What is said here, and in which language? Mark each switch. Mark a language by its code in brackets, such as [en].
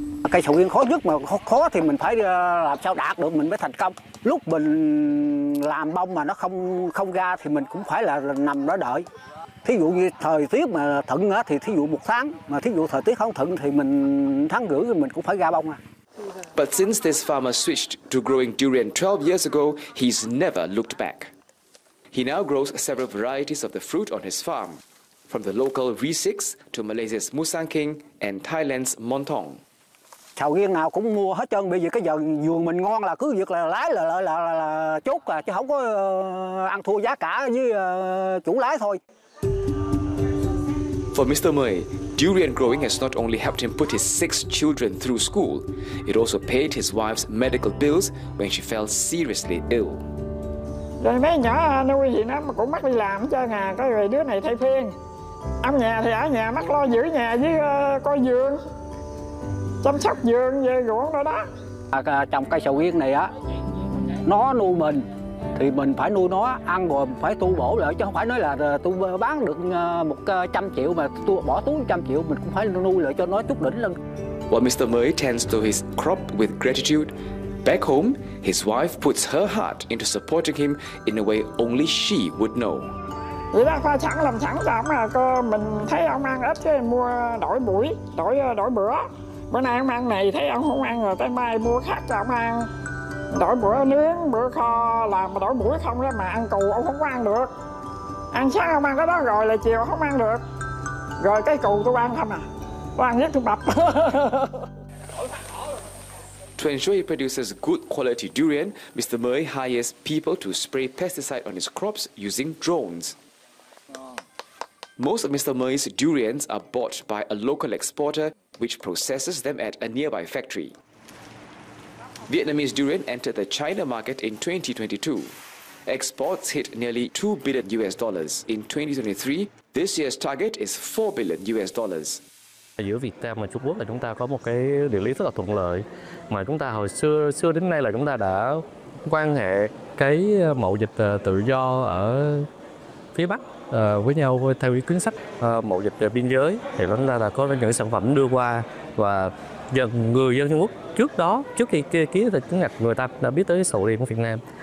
[vi] Cây sầu riêng khó nhất mà khó thì mình phải làm sao đạt được mình mới thành công. Lúc mình làm bông mà nó không ra thì mình cũng phải là nằm đó đợi. Thí dụ như thời tiết mà thuận thì thí dụ một tháng, mà thí dụ thời tiết không thuận thì mình tháng rưỡi thì mình cũng phải ra bông à. [en] But since this farmer switched to growing durian 12 years ago, he's never looked back. He now grows several varieties of the fruit on his farm, from the local Risix to Malaysia's Musang King and Thailand's Montong. [vi] Sầu riêng nào cũng mua hết trơn, bây giờ cái vườn mình ngon là cứ việc là lái là chốt à, chứ không có ăn thua giá cả với chủ lái thôi. [en] For Mr. Mui, durian growing has not only helped him put his 6 children through school, it also paid his wife's medical bills when she fell seriously ill. [vi] Rồi mấy nhỏ nuôi gì nó cũng mắc đi làm cho nhà, cái đứa này thay phiên. Ông nhà thì ở nhà mắc lo giữ nhà với coi vườn. Chăm sóc vườn về ruộng rồi đó. Trồng cây sầu riêng này á, nó nuôi mình thì mình phải nuôi nó ăn rồi phải tu bổ lại, chứ không phải nói là tôi bán được 100 triệu mà tôi bỏ túi 100 triệu, mình cũng phải nuôi lại cho nó chút đỉnh lên. [en] While Mr. Mới tends to his crop with gratitude, back home his wife puts her heart into supporting him in a way only she would know. [vi] Vậy đó, pha sẵn làm sẵn cho ông à, mình thấy ông ăn ít thì mua đổi buổi, đổi bữa. Bữa nay ông ăn này, thấy ông không ăn rồi tới mai mua khác cho ông ăn. Đổi bữa nướng, bữa kho làm đổi buổi không đó mà ăn cù ông không có ăn được. Ăn sáng ông ăn cái đó rồi là chiều không ăn được. Rồi cái cù tôi ăn không à, tôi ăn nhất tôi bập. [en] To ensure he produces good quality durian, Mr. Mui hires people to spray pesticide on his crops using drones. Most of Mr. Mui's durians are bought by a local exporter, which processes them at a nearby factory. Vietnamese durian entered the China market in 2022. Exports hit nearly $2 billion in 2023. This year's target is $4 billion. [vi] Giữa Việt Nam và Trung Quốc là chúng ta có một cái địa lý rất là thuận lợi, mà chúng ta hồi xưa đến nay là chúng ta đã quan hệ cái mậu dịch tự do ở phía Bắc với nhau theo cái chính sách mậu dịch biên giới, thì chúng ta là có những sản phẩm đưa qua và dần người dân Trung Quốc trước đó, trước khi ký được chứng ngạch, người ta đã biết tới sầu riêng của Việt Nam.